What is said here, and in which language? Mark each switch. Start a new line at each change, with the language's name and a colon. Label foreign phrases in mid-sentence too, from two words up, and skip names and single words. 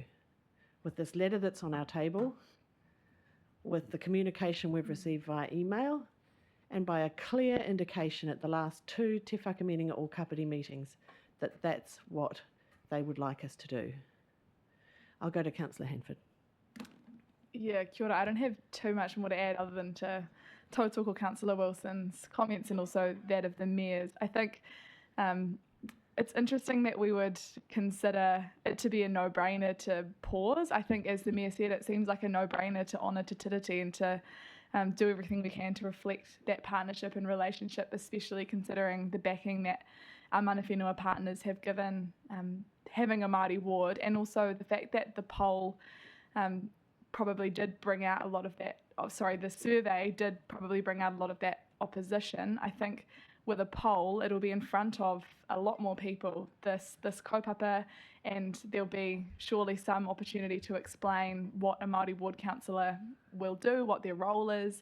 English: With this letter that's on our table, with the communication we've received via email, and by a clear indication at the last 2 Te Whakamininga o Kapiti meetings that that's what they would like us to do. I'll go to Councillor Hanford. Yeah,
Māori: kia ora.
English: I don't have too much more to add other than to tautoko Councillor Wilson's comments and also that of the mayors. I think it's interesting that we would consider it to be a no-brainer to pause. I think, as the mayor said, it seems like a no-brainer to honour Te Tiriti and to do everything we can to reflect that partnership and relationship, especially considering the backing that our mana whenua partners have given having a Māori ward, and also the fact that the poll probably did bring out a lot of that, the survey did probably bring out a lot of that opposition. I think with a poll, it'll be in front of a lot more people, this kaupapa, and there'll be surely some opportunity to explain what a Māori ward councillor will do, what their role is.